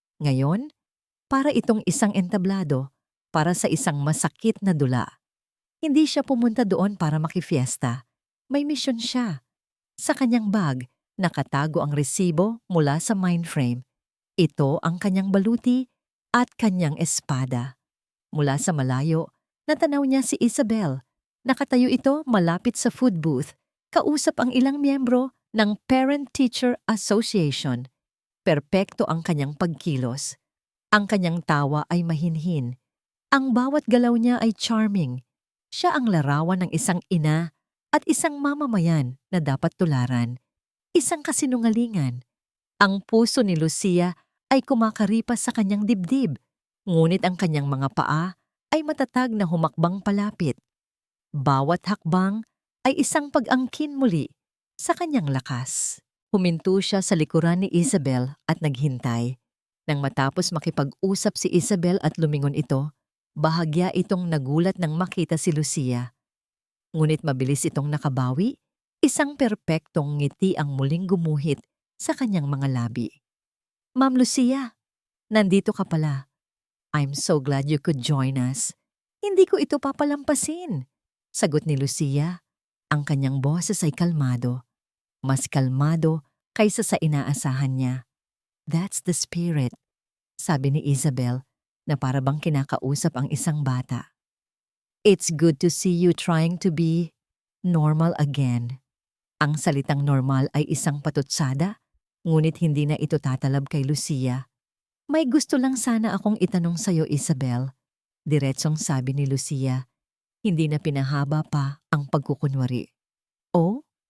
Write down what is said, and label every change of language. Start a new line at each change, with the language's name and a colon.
Filipino: Ngayon, para itong isang entablado, para sa isang masakit na dula. Hindi siya pumunta doon para makifiesta. May misyon siya. Sa kanyang bag, nakatago ang resibo mula sa Mindframe. Ito ang kanyang baluti at kanyang espada. Mula sa malayo, natanaw niya si Isabel. Nakatayo ito malapit sa food booth. Kausap ang ilang miyembro ng Parent-Teacher Association. Perpekto ang kanyang pagkilos. Ang kanyang tawa ay mahinhin. Ang bawat galaw niya ay charming. Siya ang larawan ng isang ina at isang mamamayan na dapat tularan. Isang kasinungalingan. Ang puso ni Lucia ay kumakaripas sa kanyang dibdib, ngunit ang kanyang mga paa ay matatag na humakbang palapit. Bawat hakbang ay isang pag-angkin muli sa kanyang lakas. Huminto siya sa likuran ni Isabel at naghintay. Nang matapos makipag-usap si Isabel at lumingon ito, bahagya itong nagulat nang makita si Lucia. Ngunit mabilis itong nakabawi, isang perpektong ngiti ang muling gumuhit sa kanyang mga labi. Ma'am Lucia, nandito ka pala.
English: I'm so glad you could join us.
Filipino: Hindi ko ito papalampasin. Sagot ni Lucia. Ang kanyang boses ay kalmado. Mas kalmado kaysa sa inaasahan niya.
English: That's the spirit,
Filipino: sabi ni Isabel na para bang kinakausap ang isang bata.
English: It's good to see you trying to be normal again.
Filipino: Ang salitang normal ay isang patutsada, ngunit hindi na ito tatalab kay Lucia. May gusto lang sana akong itanong sa'yo, Isabel. Diretsong sabi ni Lucia. Hindi na pinahaba pa ang pagkukunwari. Oh?